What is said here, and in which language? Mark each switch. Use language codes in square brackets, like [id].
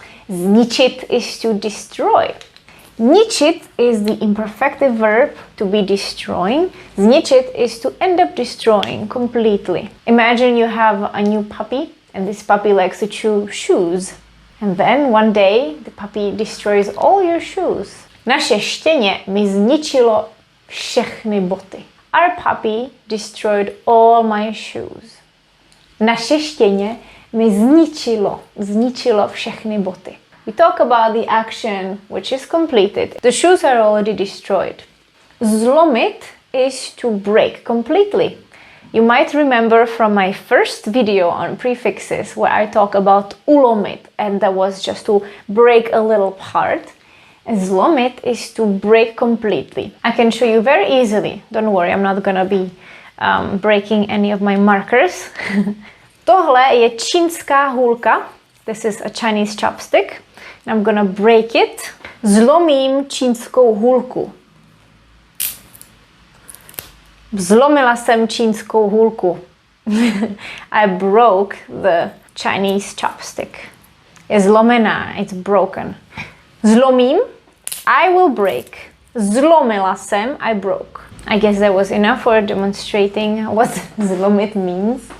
[en] Zničit is to destroy. Ničit is the imperfective verb to be destroying. Zničit is to end up destroying completely. Imagine you have a new puppy, and this puppy likes to chew shoes. And then one day the puppy destroys all your shoes. [cs] Naše štěně mi zničilo všechny boty. [en] Our puppy destroyed all my shoes. [cs] Naše štěně mi zničilo všechny boty. [en] We talk about the action which is completed. The shoes are already destroyed. Zlomit is to break completely. You might remember from my first video on prefixes where I talk about ulomit, and that was just to break a little part. Zlomit is to break completely. I can show you very easily. Don't worry, I'm not gonna be breaking any of my markers. [cs] Tohle je čínská hůlka. [en] This is a Chinese chopstick. I'm gonna break it. [cs] Zlomím čínskou hůlku. Zlomila jsem čínskou hůlku. [en] I broke the Chinese chopstick. [cs] Je zlomená, [en] it's broken. Zlomím, I will break. [cs] Zlomila jsem, [en] I broke. I guess that was enough for demonstrating what zlomit means.